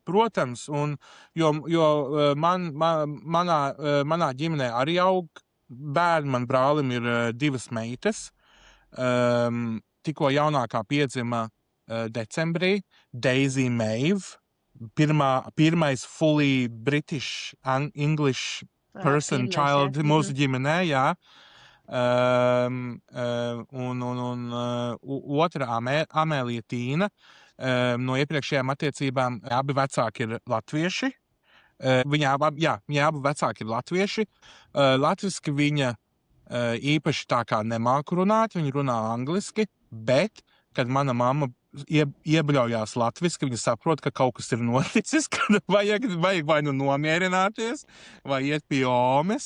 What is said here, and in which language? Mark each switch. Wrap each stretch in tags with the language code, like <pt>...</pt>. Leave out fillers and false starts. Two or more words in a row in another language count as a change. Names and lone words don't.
<lv>Protams, un jo manā ģimenē arī aug bērni, man brālim ir 2 meitas, tikko jaunākā piedzima decembrī, Daisy Maeve, pirmais</lv> <en>fully British and English person, child</en> <lv>mūsu ģimenē, un otra Amēlija Tīna, no iepriekšējām attiecībām abi vecāki ir latvieši. Viņa abi vecāki ir latvieši. Latviski viņa īpaši tā kā nemāku runāt, viņa runā angliski, bet, kad mana mamma iebļaujās latviski, viņa saprot, ka kaut kas ir noticis, kad vajag vai nu nomierināties, vai iet pie Omes.</lv>